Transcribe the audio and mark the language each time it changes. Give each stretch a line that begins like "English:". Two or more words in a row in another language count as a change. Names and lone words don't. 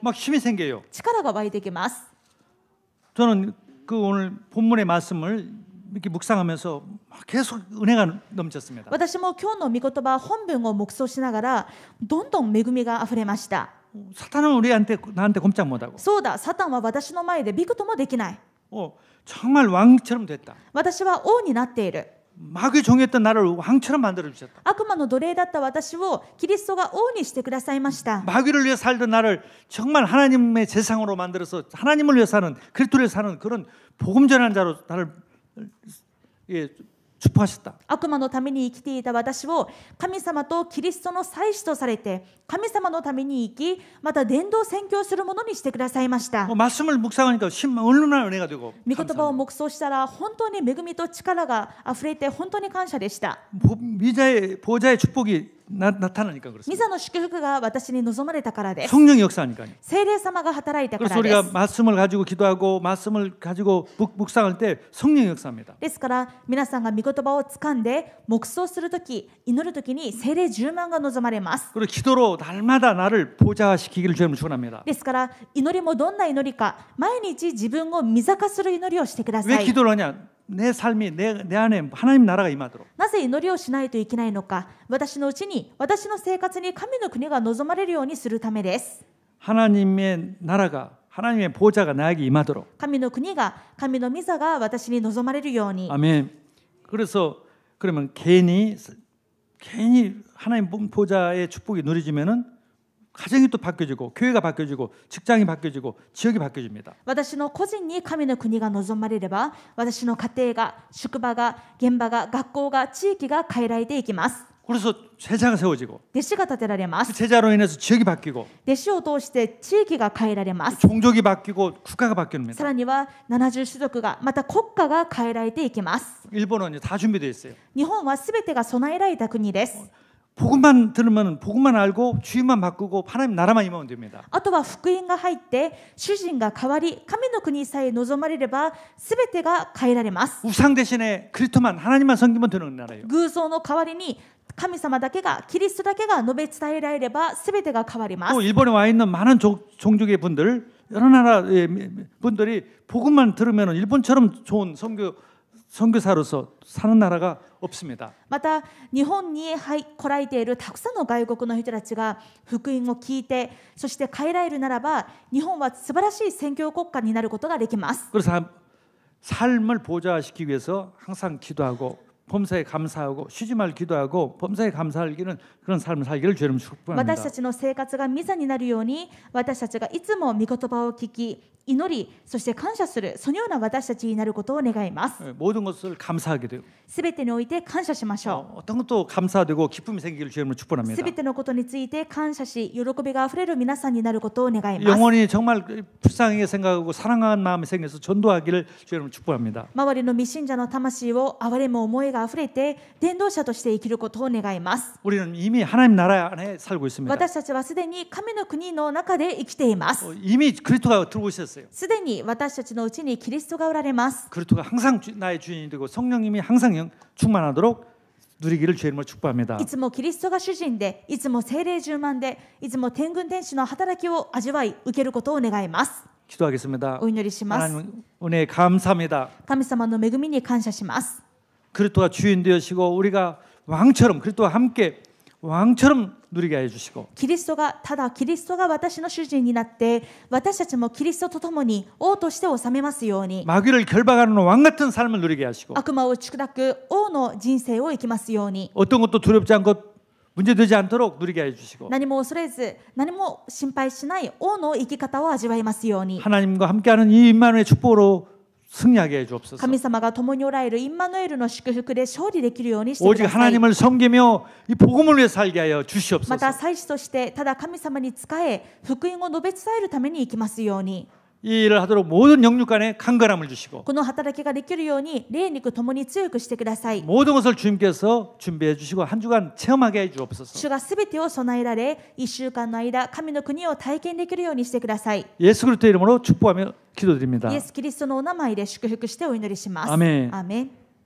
Korean: 막 힘이 생겨요.
Japanese: 力が湧いてきます。
Korean: 저는 그 오늘 본문의 말씀을 이렇게 묵상하면서 계속 은혜가 넘쳤습니다.
Japanese: 私も今日の御言葉本文を黙想しながらどんどん恵みがあふれました。
Korean: 사탄은 나한테 꼼짝 못하고
Japanese: そうだ、サタンは私の前でびくともできない。
Korean: 정말 왕처럼 됐다.
Japanese: 私は王になっている。
Korean: 마귀의 종이었던 나를 왕처럼 만들어 주셨다.
Japanese: 悪魔の奴隷だった私をキリストが王にしてくださいました。
Korean: 마귀를 위해 살던 나를 정말 하나님의 재상으로 만들어서 하나님을 위해 사는 그리스도를 위해 사는 그런 복음 전하는 자로 나를 축복하셨다.
Japanese: 悪魔のために生きていた私を神様とキリストの祭司とされて神様のために生きまた伝道宣教するものにしてくださいました。
Korean: 말씀을 묵상하니까 얼마나 은혜가 되고
Japanese: 御言葉を黙想したら本当に恵みと力があふれて本当に感謝でした。
Korean: 보좌의 축복이 나타나니까
Japanese: 御
Korean: 그렇습니다.
Japanese: 座の祝福が私に望まれたからです。
Korean: 성령이 역사하니까요.
Japanese: 聖霊様が働いたか
Korean: 그래서
Japanese: らで
Korean: 우리가
Japanese: す。
Korean: 말씀을 가지고 기도하고 말씀을 가지고 묵상할 때 성령이 역사합니다.
Japanese: ですから皆さんが御言葉を掴んで黙想するとき祈るときに聖霊充満が望まれます。
Korean: 그리고 기도로 날마다 나를 보좌시키기를 주님을 축원합니다.
Japanese: ですから祈りもどんな祈りか毎日自分を御座化する祈りをしてくださ
Korean: 왜
Japanese: い。
Korean: 기도를 하냐? 내 삶이 내 안에 하나님 나라가 임하도록
Japanese: なぜ祈りをしないといけないのか、私のうちに、私の生活に神の国が望まれるようにするためです。
Korean: 하나님의 나라가 하나님의 보좌가 나에게 임하도록
Japanese: 神の国が、神の御座が私に望まれるように。
Korean: 아멘. 그래서 그러면 괜히 하나님 보좌의 축복이 누려지면은 가정이 또 바뀌어지고 교회가 바뀌어지고 직장이 바뀌어지고 지역이 바뀌어집니다.
Japanese: 私の個人に神の国が望まれれば、私の家庭が、職場が、現場が、学校が、地域が変えられていきます。
Korean: 그래서 제자가 세워지고
Japanese: 弟子が立てられま
Korean: 그
Japanese: す。
Korean: 제자로 인해서 지역이 바뀌고
Japanese: 弟子を通して地域が変えられます。
Korean: 종족이 바뀌고 국가가
Japanese: さ
Korean: 바뀝니다.
Japanese: らには70種族が、また国家が変えられていきます。
Korean: 일본은 이제 다 준비되어 있어요.
Japanese: 日本はすべてが備えられた国です。
Korean: 복음만 들으면 복음만 알고 주인만 바꾸고 하나님 나라만 임하면 됩니다.
Japanese: あとは福音が入って主人が変わり、神の国さえ望まれればすべてが変えられます。
Korean: 우상 대신에 그리스도만 하나님만 섬기면 되는 나라예요.
Japanese: 偶像の代わりに神様だけが、キリストだけが述べ伝えられればすべてが変わりま
Korean: 또
Japanese: す。
Korean: 일본에 와 있는 많은 종족의 분들 여러 나라의 분들이 복음만 들으면 일본처럼 좋은 선교사로서 사는 나라가 없습니다.
Japanese: また日本に来られているたくさんの外国の人たちが福音を聞いて、そして変えられるならば、日本は素晴らしい宣教国家になることができます。
Korean: 그래서 삶을 보좌시키기 위해서 항상 기도하고 범사에 감사하고 쉬지 말 기도하고 범사에 감사하기는 그런 삶을 살기를 주님 축복합니다.
Japanese: 私たちの生活が御座になるように、私たちがいつも御言葉を聞き、祈り、そして感謝する、そのような私たちになることを願います。
Korean: 모든 것을 감사하게 되고
Japanese: すべてにおいて感謝しましょ
Korean: 어떤 것도 감사되고 기쁨이 생기기를 주님을
Japanese: う。
Korean: 축복합니다.
Japanese: すべてのことについて感謝し、喜びがあふれる皆さんになることを願います。
Korean: 영혼이 정말 불쌍하게 생각하고 사랑하는 마음이 생겨서 전도하기를 주님을 축복합니다.
Japanese: 周りの未信者の魂を憐れむ思いがあふれて、伝道者として生きることを願います。
Korean: 우리는 이미 하나님 나라 안에 살고 있습니다.
Japanese: 私たちはすでに神の国の中で生きています。
Korean: 이미 그리스도가 들어오고 있었어요.
Japanese: すでに私たちのうちにキリストがおられます。
Korean: 그리스도가 항상 나의 주인이 되고 성령님이 항상 충만하도록 누리기를 주님을 축복합니다.
Japanese: いつもキリストが主人で、いつも聖霊充満で、いつも天軍天使の働きを味わい受けることを願います。
Korean: 기도하겠습니다.
Japanese: お祈りします。
Korean: 하나님 은혜에 감사합니다.
Japanese: 神様の恵みに感謝します。
Korean: 그리스도가 주인 되시고 우리가 왕처럼 그리스도와 함께 왕처럼 누리게 해 주시고
Japanese: キリストが、ただキリストが私の主人になって、私たちもキリストと共に王として治めますように、
Korean: 마귀를 결박하는 왕 같은 삶을 누리게 하시고
Japanese: 悪魔を打ち砕く王の人生を生きますように、
Korean: 어떤 것도 두렵지 않고 문제되지 않도록 누리게 해 주시고
Japanese: 何も恐れず、何も心配しない王の生き方を味わいますように、
Korean: 하나님과 함께하는 이 임마누엘의 축복으로 승리하게 해 주옵소서.
Japanese: 神様が共におられるインマヌエルの祝福で勝利できるようにしてく
Korean: 오직
Japanese: ださい。
Korean: 하나님을 섬기며 이 복음을 위해 살게 하여 주시옵소서.
Japanese: また祭司としてただ神様に仕え、福音を述べ伝えるために生きますように、
Korean: 이 일을 하도록 모든 영육 간에 강건함을 주시고
Japanese: この働きができるように霊肉ともに強くしてください。
Korean: 모든 것을 주님께서 준비해 주시고 한 主間 체험하게 해 주옵소서.
Japanese: 主がすべてを備えられ、1週間の間神の国を体験できるようにしてください。
Korean: 예수 그리스도 이름으로 축복하며 기도드립니다.
Japanese: イエス・キリストのお名前で祝福してお祈りします。アメンアメン。